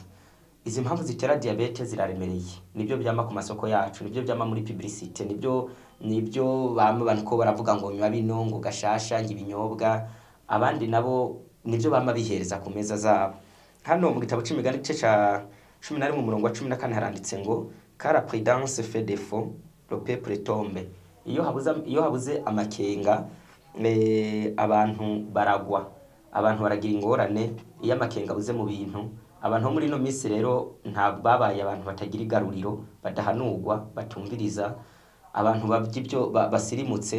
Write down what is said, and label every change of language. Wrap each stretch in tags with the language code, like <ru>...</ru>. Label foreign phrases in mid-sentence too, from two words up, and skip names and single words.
<rn>Izi mpamvu zitera diabete ziraremereye. Nibyo byama ku masoko yacu, nibyo byama muri publicité, nibyo abantu ko baravuga ngo nywa bino, ngo gashasha, ibinyobwa. Abandi nabo nibyo bama bihereza ku meza zabo. Hano mu gitabo c'imigani ca 11 mu murongo wa 14 haranditse ngo</rn> <fr>car la prudence fait défaut, le peuple tombe.</fr> <rn>Iyo habuze amakenga abantu baragwa, abantu baragira ingorane. Iyo amakenga abuze mu bintu, abantu muri no minsi rero nta babaye abantu batagira igaruriro, badahanurwa, batumviriza, abantu bavyibyo basirimutse.</rn>